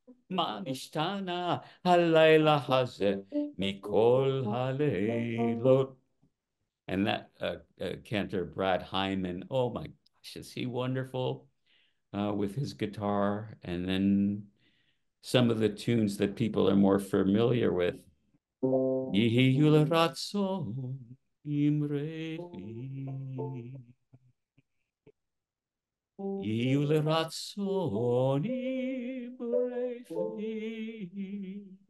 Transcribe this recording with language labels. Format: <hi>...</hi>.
<he>מה נשתנה הלילה הזה מכל הלילות?</he> <en>And that Cantor Brad Hyman, oh my gosh, is he wonderful with his guitar? And then some of the tunes that people are more familiar with.</en> <he>יהיו לרצון אמרי פי, יהיו לרצון אמרי פי.</he>